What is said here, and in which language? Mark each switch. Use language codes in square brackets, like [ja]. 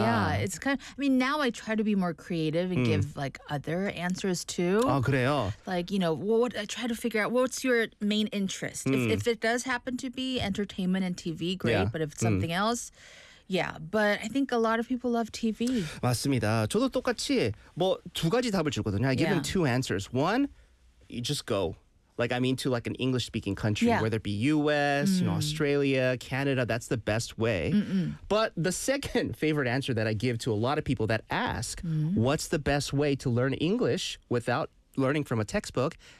[en] Yeah, it's kind of, I mean, now I try to be more creative and give like other answers too. [ko] 아, 그래요? [en] Like, you know, what I try to figure out what's your main interest. If it does happen to be entertainment and TV, great. Yeah. But if it's something else, yeah. But I think a lot of people love TV. [ko] 맞습니다. 저도 똑같이 뭐 두 가지 답을 주거든요. [en] I give them two answers. One, you just go. Like, I mean, to like an English-speaking country, whether it be U.S., you know, Australia, Canada, that's the best way. Mm-mm. But the second favorite answer that I give to a lot of people that ask, what's the best way to learn English without learning from a textbook?